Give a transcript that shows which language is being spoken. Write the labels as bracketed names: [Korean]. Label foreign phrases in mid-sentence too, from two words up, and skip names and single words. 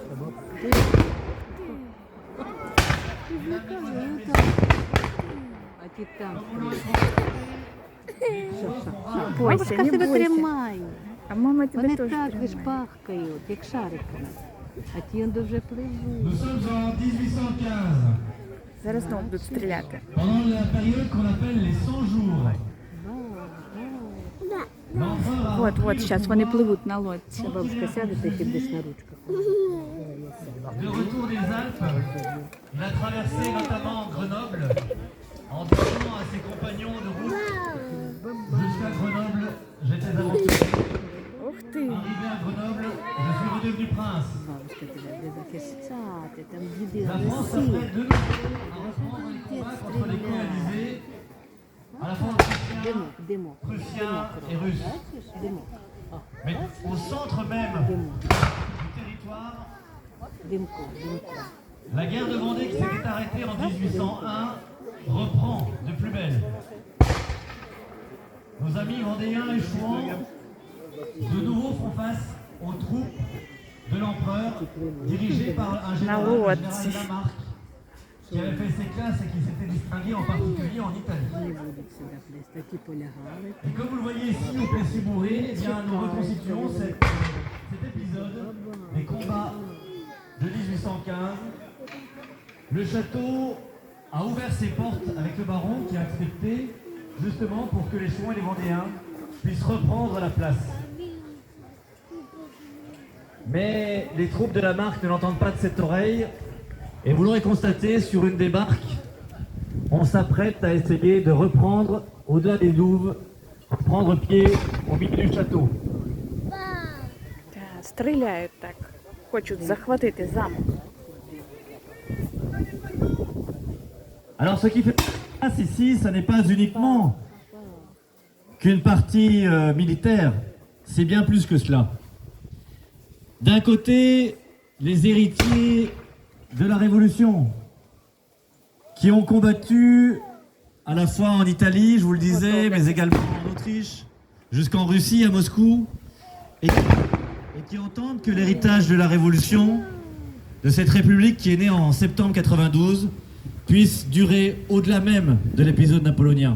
[Ukrainian] А ті там. Бойся, Бабушка не тебе бойся. тримає. А мама тебе Вони теж так лиш тримає. пахкають, як шариками. А ті дуже пливуть. [French] Nous sommes en 1815, [Ukrainian] Зараз знову будуть стріляти. [French] pendant la période qu'on appelle les 100 jours. L'empereur a [Ukrainian] От, зараз вони пливуть на лодці. Бабушка сяде, ти підеш на ручках. [French] de retour des Alpes, il a traversé notamment Grenoble en disant à ses compagnons de route jusqu'à Grenoble, j'étais aventurier. [Ukrainian] Ух ти! [French] Arrivé à Grenoble, je suis redevenu prince. [Ukrainian] Бабушка тебе буде захищати, там діди [French] La France [Ukrainian] Росії. [French] s'apprête de nouveau à reprendre les combats contre les colonisés, à la fois autrichiens, [Ukrainian] Димок, димок, [French] prussiens et [Ukrainian] димок. [French] russes. [Ukrainian] Бачиш, димок. О, [French] Mais au centre même [Ukrainian] димок, [French] du territoire, [Ukrainian] димко, димко. [French] la guerre de Vendée qui s'était arrêtée en 1801 reprend de plus belle. Nos amis vendéens et chouans de nouveau font face aux troupes de l'empereur dirigées par un général, le général Lamarck, qui avait fait ses classes et qui s'était distingué en particulier en Italie. [Ukrainian] Не будуть сюди плести, ті полягали. [French] Et comme vous le voyez ici au Plessis-Bourré, eh bien, nous reconstituons cet épisode des combats de 1815. Le château a ouvert ses portes avec le baron qui a accepté justement pour que les Chouans et les Vendéens puissent reprendre la place. Mais les troupes de la marque ne l'entendent pas de cette oreille et vous l'aurez constaté sur une des barques, on s'apprête à essayer de reprendre au-delà des douves, prendre pied au milieu du château. [Ukrainian] Та, стріляють так. Хочуть захватити замок. [French] Alors ce qui fait place ici, ça n'est pas uniquement qu'une partie militaire, c'est bien plus que cela. D'un côté, les héritiers de la Révolution, qui ont combattu à la fois en Italie, je vous le disais, mais également en Autriche, jusqu'en Russie, à Moscou, et qui entendent que l'héritage de la Révolution, de cette République qui est née en septembre 92, puisse durer au-delà même de l'épisode napoléonien.